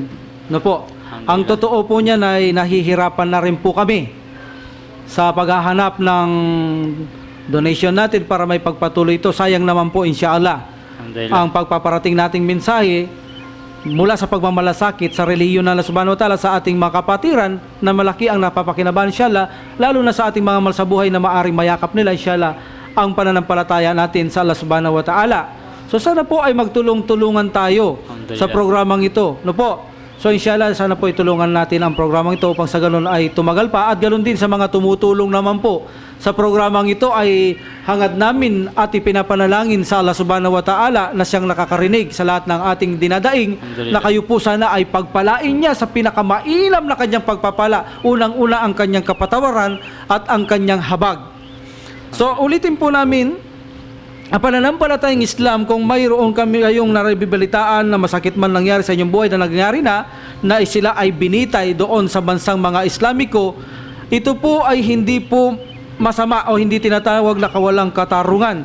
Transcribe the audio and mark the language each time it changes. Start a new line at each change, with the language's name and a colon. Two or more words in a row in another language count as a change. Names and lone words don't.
Filipino: No po? Ang totoo po niyan ay nahihirapan na rin po kami sa paghahanap ng donation natin para may pagpatuloy ito. Sayang naman po, inshallah, ang pagpaparating nating mensahe mula sa pagmamalasakit sa relihiyon ng Allah
Arabic: سبحانه و تعالى
Filipino: sa ating mga kapatiran na malaki ang napapakinabangan, inshallah, lalo na sa ating mga mahal sa buhay na maaring mayakap nila, inshallah, ang pananampalataya natin sa Allah
Arabic: سبحانه و تعالى.
Filipino: So sana po ay magtulong-tulungan tayo sa programang ito. No po? So inshallah, sana po itulungan natin ang programang ito upang sa ganun ay tumagal pa, at ganun din sa mga tumutulong naman po sa programang ito ay hangad namin at ipinapanalangin sa Allah
Arabic: سبحانه و تعالى
Filipino: na siyang nakakarinig sa lahat ng ating dinadaing, na kayo po sana ay pagpalain niya sa pinakamailam na kanyang pagpapala. Unang-una ang kanyang kapatawaran at ang kanyang habag. So ulitin po namin, ang pananampalatayang Islam, kung mayroon kami kayong naribibalitaan na masakit man nangyari sa inyong buhay na nangyari na sila ay binitay doon sa bansang mga Islamiko, ito po ay hindi po masama o hindi tinatawag na kawalang katarungan.